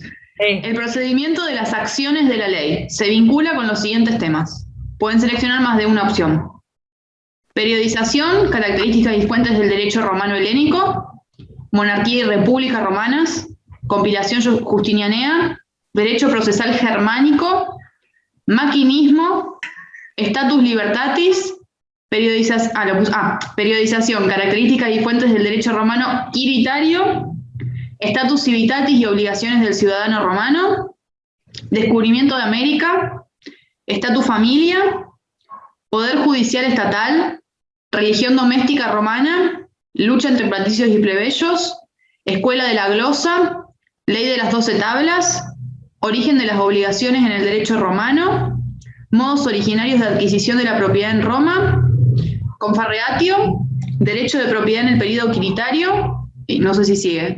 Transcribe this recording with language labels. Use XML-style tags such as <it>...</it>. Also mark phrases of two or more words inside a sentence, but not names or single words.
<es>El procedimiento de las acciones de la ley se vincula con los siguientes temas. Pueden seleccionar más de una opción. Periodización, características y fuentes del derecho romano helénico, monarquía y república romanas, compilación justinianea, derecho procesal germánico, maquinismo,</es> <la>status libertatis,</la> <es>periodización, características y fuentes del derecho romano iritario,</es> <la>status civitatis</la> <es>y obligaciones del ciudadano romano, descubrimiento de América, status familia, poder judicial estatal, religión doméstica romana, lucha entre patricios y plebeyos, escuela de la glosa, ley de las 12 tablas, origen de las obligaciones en el derecho romano, modos originarios de adquisición de la propiedad en Roma, confarreatio, derecho de propiedad en el período quiritario, y no sé si sigue.</es>